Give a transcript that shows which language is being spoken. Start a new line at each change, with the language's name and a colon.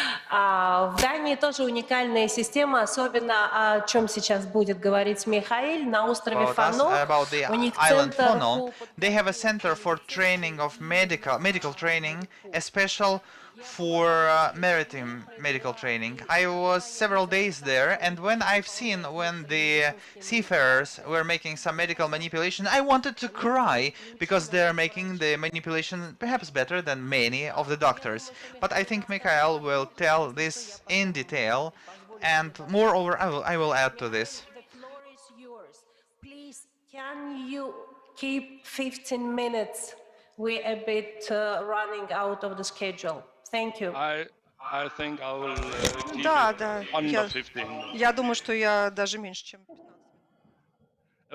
Russian: В Дании тоже уникальная система, особенно о чем сейчас будет говорить Михаил, на острове Фано.
English: About the island Fono, they have a center for training of medical training, especially for maritime medical training. I was several days there, and when the seafarers were making some medical manipulation, I wanted to cry because they're making the manipulation perhaps better than many of the doctors. But I think Mikhail will tell this in detail, and moreover, I will add to this. The floor is yours. Please, can you keep 15 minutes? We're a bit running out of the schedule. Thank you. I think I will keep
Russian: Да,
English: it
Russian: да.
English: under 15 minutes.
Russian: Я думаю, что я даже меньше, чем 15 минут.